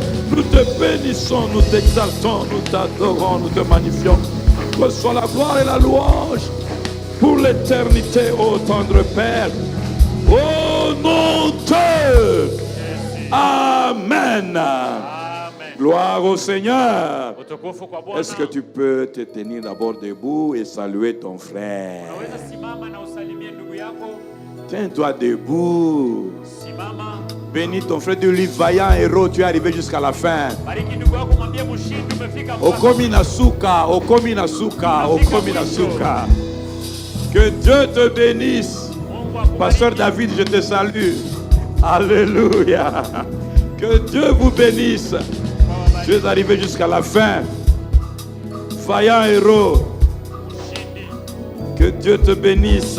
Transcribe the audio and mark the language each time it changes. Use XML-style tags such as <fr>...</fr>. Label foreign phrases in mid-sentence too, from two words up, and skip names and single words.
<fr>Nous te bénissons, nous t'exaltons, nous t'adorons, nous te magnifions. Que soit la gloire et la louange pour l'éternité, ô tendre Père. Au nom de Amen. Amen. Gloire au Seigneur.</fr> <sw>Utukufu kwa Bwana.</sw> <fr>Est-ce que tu peux te tenir d'abord debout et saluer ton frère?</fr> <sw>Unaweza simama na usalimie ndugu yako.</sw> <fr>Tiens-toi debout.</fr> <sw>Simama.</sw> <fr>Bénis ton frère, de lui vaillant héros, tu es arrivé jusqu'à la fin.</fr> <sw>Bariki ndugu yako, mwambie mshindi umefika mpaka.</sw> <ln>Okomi nasuka, okomi nasuka, okomi nasuka.</ln> <fr>Que Dieu te bénisse. Pasteur David, je te salue. Alléluia. Que Dieu vous bénisse. Tu es arrivé jusqu'à la fin. Vaillant héros. Que Dieu te bénisse.</fr>